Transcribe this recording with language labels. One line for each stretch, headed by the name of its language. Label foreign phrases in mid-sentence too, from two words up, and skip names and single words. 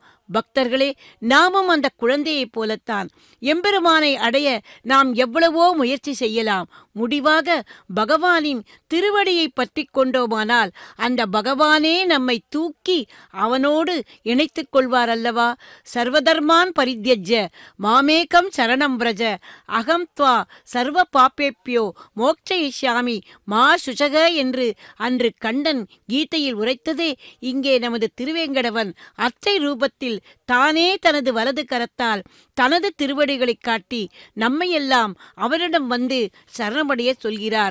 Tamil: பக்தர்களே, நாமும் அந்த குழந்தையைப் போலத்தான். எம்பெருமானை அடைய நாம் எவ்வளவோ முயற்சி செய்யலாம். முடிவாக பகவானின் திருவடியை பற்றி கொண்டோமானால் அந்த பகவானே நம்மை தூக்கி அவனோடு இணைத்துக் கொள்வார் அல்லவா.
Sanskrit: सर्वधर्मान् परित्यज्य मामेकं शरणं
Tamil: व्रज
Sanskrit: अहं त्वा सर्व पापेभ्यो मोक्षयिष्यामि मा शुचः
Tamil: என்று அன்று கண்ணன் கீதையில் உரைத்ததே இங்கே நமது திருவேங்கடவன் அர்ச்சை ரூபத்தில் தானே தனது வலது கரத்தால் தனது திருவடிகளை காட்டி நம்மையெல்லாம் அவரிடம் வந்து சரணமடைய சொல்கிறார்.